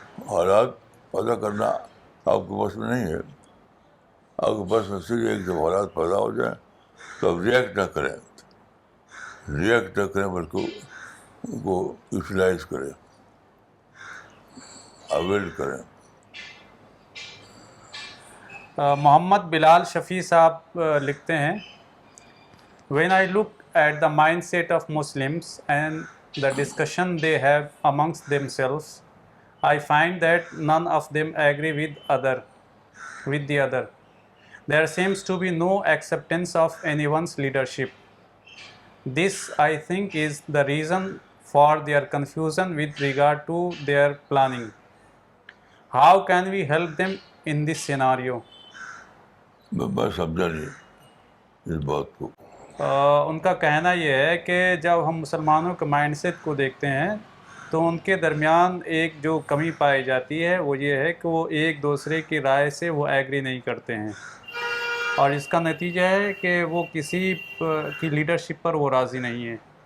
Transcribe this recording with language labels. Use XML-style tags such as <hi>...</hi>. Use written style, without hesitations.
<ur>حالات پیدا کرنا آپ کے بس میں نہیں ہے. آپ کے بس میں صرف ایک جب حالات پیدا ہو جائیں تو آپ ریئیکٹ نہ کریں، بلکہ ان کو یوٹیلائز کریں، اویل کریں.</ur> <en>Muhammad Bilal Shafi Sahib</en> <ur>لکھتے ہیں،</ur> <en>When I look at the mindset of Muslims and the discussion they have amongst themselves, I find that none of them agree with the other. There seems to be no acceptance of anyone's leadership. This, I think, is the reason for their confusion with regard to their planning. How can we help them in this scenario?</en> <ur>میں سمجھا نہیں اس بات کو. ان کا کہنا یہ ہے کہ جب ہم مسلمانوں کے مائنڈ سیٹ کو دیکھتے ہیں تو ان کے درمیان ایک جو کمی پائی جاتی ہے وہ یہ ہے کہ وہ ایک دوسرے کی رائے سے وہ ایگری نہیں کرتے ہیں، اور اس کا نتیجہ ہے کہ وہ کسی کی لیڈرشپ پر وہ راضی نہیں ہے.</ur>